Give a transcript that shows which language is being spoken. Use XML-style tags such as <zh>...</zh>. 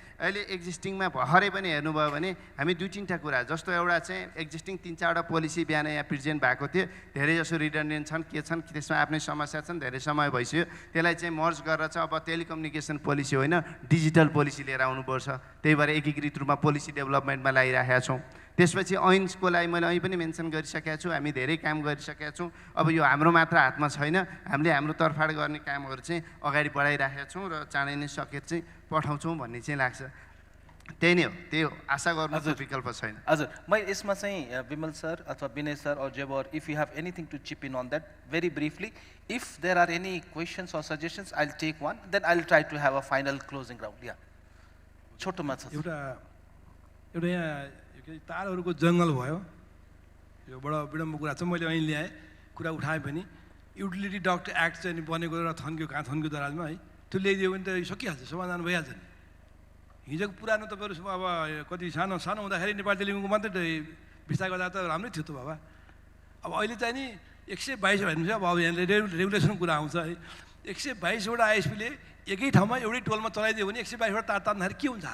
<ne>अहिले एक्जिस्टिङमा भर्खरै पनि हेर्नुभयो भने हामी 2-3टा कुरा जस्तो एउटा चाहिँ एक्जिस्टिङ 3-4वटा पोलिसी बिहान यहाँ प्रेजेन्ट भएको थियो धेरै जसो रिडन्डेन्ट छन् के छन् त्यसमा आफ्नै समस्या छन् धेरै समय भइसक्यो त्यसलाई चाहिँ मर्ज गरेर चाहिँ अब टेलिकम्युनिकेसन पोलिसी होइन डिजिटल पोलिसी लिएर आउनुपर्छ त्यही भएर एकीकृत रूपमा पोलिसी डेभलपमेन्टमा लागिरहेका छौँ त्यसपछि ऐन्सको लागि मैले अहिले पनि मेन्सन गरिसकेका छु हामी धेरै काम गरिसकेका छौँ अब यो हाम्रो मात्र हातमा छैन हामीले हाम्रो तर्फबाट गर्ने कामहरू चाहिँ अगाडि बढाइराखेका छौँ र चाँडै नै सकेर चाहिँ पठाउँछौँ भन्ने चाहिँ लाग्छ त्यही नै हो त्यो आशा गर्नु विकल्प छैन हजुर म यसमा चाहिँ विमल सर अथवा विनय सर</ne> <en>or जेबर if you have anything to chip in on that very briefly if there are any questions or suggestions I will take one then I will try to have a final closing round</en> <ne>या छोटोमा छ एउटा यहाँ तारहरूको जङ्गल भयो यो बडा विडम्ब कुरा छ मैले अहिले ल्याएँ कुरा उठाएँ पनि युटिलिटी डक्ट एक्ट चाहिँ बनेको र थन्क्यो कहाँ थन्क्यो दराजमा है त्यो ल्याइदियो भने त सकिहाल्छ समाधान भइहाल्छ नि हिजोको पुरानो तपाईँहरू अब कति सानो हुँदाखेरि नेपाल टेलिकमको मात्रै विस्तार गर्दा त राम्रै थियो त बाबा अब अहिले चाहिँ नि 122 भन्नुहुन्छ अब यहाँ रेगुलेसनको कुरा आउँछ है 122वटा आइएसपीले एकै ठाउँमा एउटै टोलमा चलाइदियो भने 122वटा तार तान्दाखेरि के हुन्छ</ne>